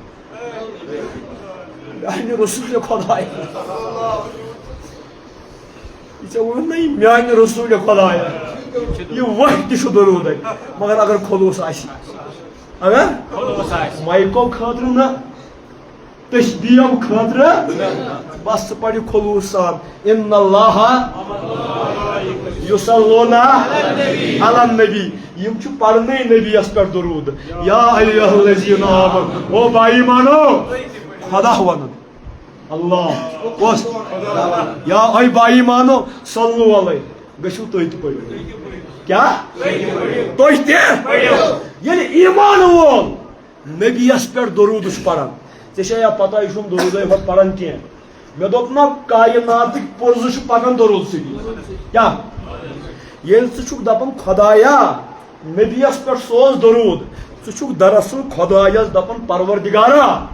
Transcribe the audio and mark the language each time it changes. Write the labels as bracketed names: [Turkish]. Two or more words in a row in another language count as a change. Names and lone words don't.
[Kashmiri] میانہِ رسوٗلِ خۄدایا یہِ ژےٚ ووٚنُتھ نا یہِ میانہِ رسوٗلِ خۄدایا یہِ ؤتھۍ تہِ چھُ درودے مگر اگر خلوٗص آسہِ اگر مایکو خٲطرٕ نہٕ تشبیٖہو خٲطرٕ بس ژٕ پرِ خلوٗص سان [Arabic] اِنَّ اللّٰهَ یُصَلُّونَ عَلَى النَّبِی [Kashmiri] یِم چھِ پرنٕے نبیَس پٮ۪ٹھ درود [Arabic] یا ایُّہَا الَّذِیٖنَ آمَنُوا [Kashmiri] او بھایی مانو خدا ونُن اللہ کۄس یا اے بھایی مانو [Arabic] صلوٗ علیہ [Kashmiri] گٔژھِو تُہۍ تہِ پٔرِو کیٛاہ تُہۍ تہِ ییٚلہِ ایٖمان وول نبیَس پٮ۪ٹھ درود چھُ پران ژےٚ چھےٚ یا پتہ یہِ چھُنہٕ درودے ہوت پران کینٛہہ مےٚ دوٚپ نا کائناتٕکۍ پُرزٕ چھُ پکان درود سۭتی کیٛاہ ییٚلہِ ژٕ چھُکھ دپان خۄدایا نبیَس پٮ۪ٹھ سوز درود ژٕ چھُکھ دراصل خۄدایس دپان پروردگارا